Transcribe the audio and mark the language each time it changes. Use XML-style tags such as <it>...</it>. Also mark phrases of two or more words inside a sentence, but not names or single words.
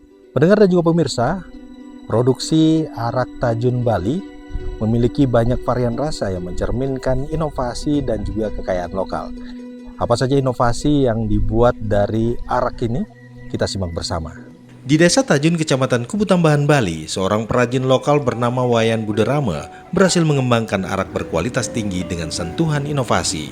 <id>Pendengar dan juga pemirsa, produksi arak Tajun Bali memiliki banyak varian rasa yang mencerminkan inovasi dan juga kekayaan lokal. Apa saja inovasi yang dibuat dari arak ini? Kita simak bersama. Di Desa Tajun, Kecamatan Kubutambahan, Bali, seorang perajin lokal bernama Wayan Buderame berhasil mengembangkan arak berkualitas tinggi dengan sentuhan inovasi.</id>